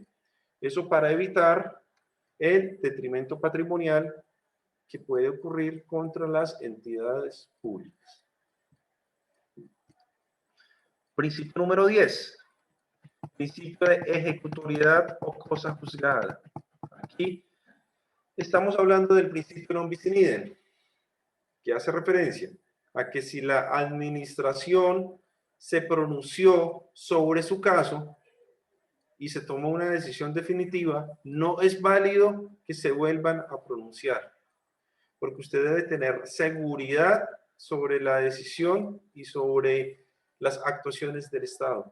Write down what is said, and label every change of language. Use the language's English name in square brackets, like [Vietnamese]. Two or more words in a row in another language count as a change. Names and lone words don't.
[Spanish] Eso para evitar el detrimento patrimonial que puede ocurrir contra las entidades públicas. Principio número 10. Principio de ejecutoriedad o cosa juzgada. Aquí estamos hablando del principio [Latin] non bis in idem, [Spanish] que hace referencia a que si la administración se pronunció sobre su caso y se tomó una decisión definitiva, no es válido que se vuelvan a pronunciar, porque usted debe tener seguridad sobre la decisión y sobre las actuaciones del Estado.